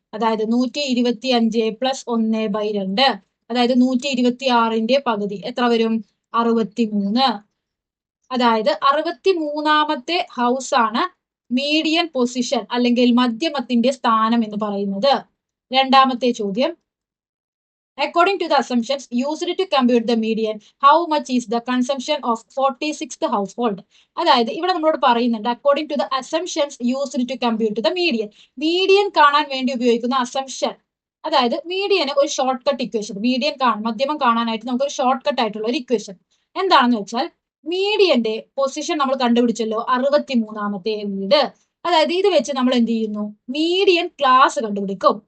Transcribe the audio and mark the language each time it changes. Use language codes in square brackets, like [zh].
[ml] അതായത് 125 + 1/2, അതായത് 126ന്റെ പകുതി എത്ര വരും? 63. അതായത് 63ാമത്തെ ഹൗസ് ആണ് മീഡിയൻ പൊസിഷൻ അല്ലെങ്കിൽ മധ്യമത്തിന്റെ സ്ഥാനം എന്ന് പറയുന്നത്. രണ്ടാമത്തെ ചോദ്യം. [en] According to the assumptions used to compute the median, how much is the consumption of 46th household? [ml] അതായത് ഇവിടെ നമ്മളോട് പറയുന്നുണ്ട് [en] according to the assumptions used to compute the median. [ml] Median കാണാൻ വേണ്ടി ഉപയോഗിക്കുന്ന അസംഷൻ, അതായത് മീഡിയന് ഒരു ഷോർട്ട് കട്ട് ഇക്വേഷൻ, മധ്യമം കാണാനായിട്ട് നമുക്ക് ഒരു ഷോർട്ട് കട്ട് ആയിട്ടുള്ള ഒരു ഇക്വേഷൻ എന്താണെന്ന് വെച്ചാൽ, മീഡിയന്റെ പൊസിഷൻ നമ്മൾ കണ്ടുപിടിച്ചല്ലോ, 63ാമത്തെ വീട്. അതായത് ഇത് വെച്ച് നമ്മൾ എന്ത് ചെയ്യുന്നു? മീഡിയൻ ക്ലാസ് കണ്ടുപിടിക്കും.